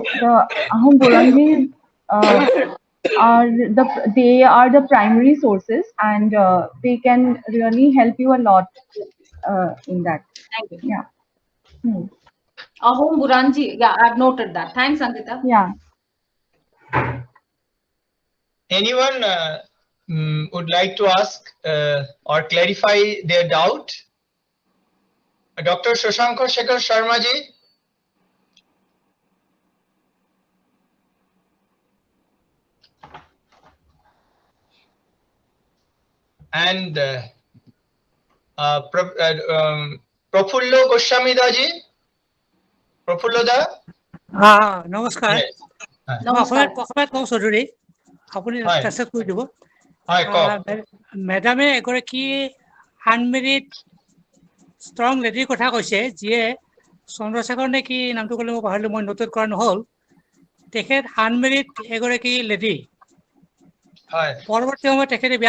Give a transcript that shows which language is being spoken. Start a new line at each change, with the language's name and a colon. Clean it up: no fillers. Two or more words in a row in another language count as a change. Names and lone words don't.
English: So the Ahom Burangi they are the primary sources, and they can really help you a lot in that. Thank you. Yeah. Hmm. Ahom Buranji. Yeah, I've noted that. Thanks, Ankita. Yeah. Anyone would like to ask or clarify their doubt? Dr. Shashankar Shekhar Sharma ji. And Prafullo Goswami da ji. Prafullo da.
Assamese: নমস্কাৰ Namaskar. অসমীয়াত কওঁ চৌধুৰী আপুনি ট্ৰান্সলেট কৰি দিব মেডামে এগৰাকী
English: unmarried strong lady
Assamese: কথা কৈছে যিয়ে চন্দ্ৰশেখৰ নে কি নামটো ক'লে মই পাহৰিলোঁ মই নোটেট কৰা নহ'ল তেখেত আনমেৰিড এগৰাকী লেডি পৰৱৰ্তী সময়ত তেখেতে বিয়া